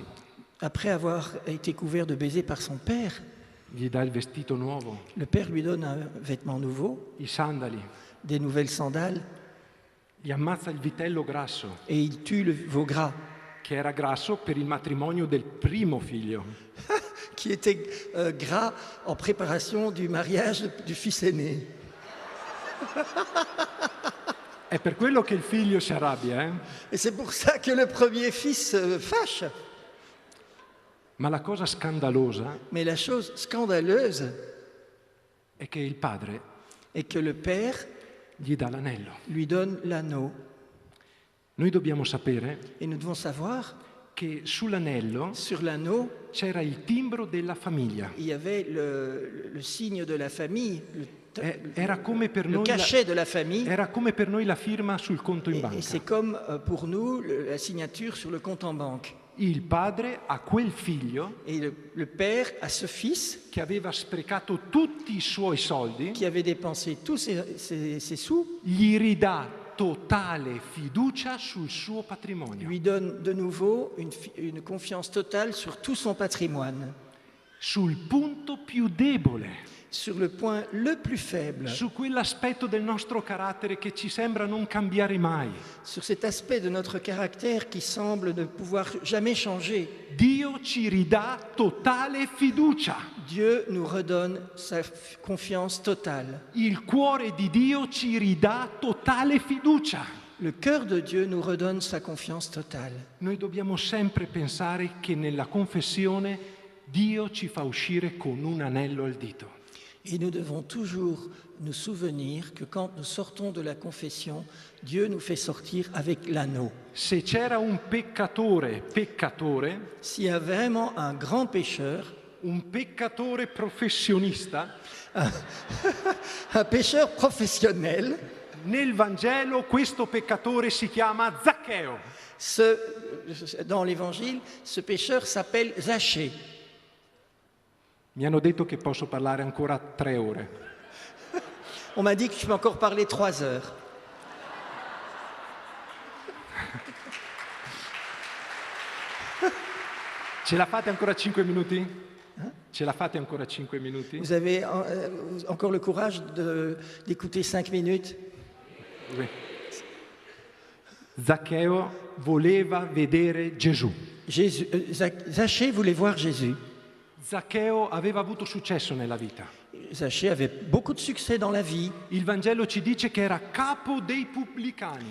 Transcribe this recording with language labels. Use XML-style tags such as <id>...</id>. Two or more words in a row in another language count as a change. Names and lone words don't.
<fr>Après avoir été couvert de baisers par son père,</fr> <it>gli dà il vestito nuovo,</it> <fr>le père lui donne un vêtement nouveau,</fr> <it>i sandali,</it> <fr>des nouvelles sandales,</fr> <it>gli ammazza il vitello grasso,</it> <fr>et il tue le veau gras,</fr> <it>che era grasso per il matrimonio del primo figlio.</it> <fr>qui était gras en préparation du mariage du fils aîné.</fr> <it>È per quello che il figlio si arrabbia, eh?</it> <fr>Et c'est pour ça que le premier fils se fâche.</fr> <it>Ma la cosa scandalosa</it> <fr>Mais la chose scandaleuse</fr> <it>è che il padre</it> <fr>est que le père</fr> <it>gli dà l'anello.</it> <fr>lui donne l'anneau.</fr> <it>Noi dobbiamo sapere</it> <fr>Et nous devons savoir,</fr> <it>che sull'anello</it> <fr>sur l'anneau,</fr> <it>c'era il timbro della famiglia.</it> <fr>il y avait le signe de la famille,</fr> <it>Era come per</it> <fr>le</fr> <it>noi</it> <fr>cachet de la famille.</fr> <it>era come per noi la firma sul conto in</it> <fr>Et</fr> <it>banca.</it> <fr>c'est comme pour nous la signature sur le compte en banque.</fr> <it>Il padre a quel figlio</it> <fr>Et le père a ce fils</fr> <it>che aveva sprecato tutti i suoi soldi,</it> <fr>qui avait dépensé tous ses sous,</fr> <it>gli ridà totale fiducia sul suo patrimonio.</it> <fr>lui donne de nouveau une confiance totale sur tout son patrimoine,</fr> <it>Sul punto più debole,</it> <fr>sur le point le plus faible,</fr> <it>su quell'aspetto del nostro carattere che ci sembra non cambiare mai.</it> <fr>sur cet aspect de notre caractère qui semble ne pouvoir jamais changer.</fr> <it>Dio ci ridà totale fiducia.</it> <fr>Dieu nous redonne sa confiance totale.</fr> <it>Il cuore di Dio ci ridà totale fiducia.</it> <fr>Le cœur de Dieu nous redonne sa confiance totale.</fr> <it>Noi dobbiamo sempre pensare che nella confessione Dio ci fa uscire con un anello al dito.</it> <fr>Et nous devons toujours nous souvenir que quand nous sortons de la confession, Dieu nous fait sortir avec l'anneau.</fr> <it>Se c'era un peccatore,</it> <fr>S'il y a vraiment un grand pécheur,</fr> <it>un peccatore professionista,</it> <fr>un pécheur professionnel,</fr> <it>nel Vangelo questo peccatore si chiama Zaccheo.</it> <fr>dans l'Évangile, ce pécheur s'appelle Zachée.</fr> <it>Mi hanno detto che posso parlare ancora 3 ore.</it> <fr>On m'a dit que je peux encore parler 3 heures.</fr> <it>Ce la fate ancora 5 minuti? Ce la fate ancora 5 minuti?</it> <fr>Vous avez encore le courage d'écouter 5 minutes?</fr> <it>Zaccheo voleva vedere Gesù.</it> <fr>Zachée voulait voir Jésus.</fr> <it>Zaccheo aveva avuto successo nella vita.</it> <fr>Zachée avait beaucoup de succès dans la vie.</fr> <it>Il Vangelo ci dice che era capo dei pubblicani.</it>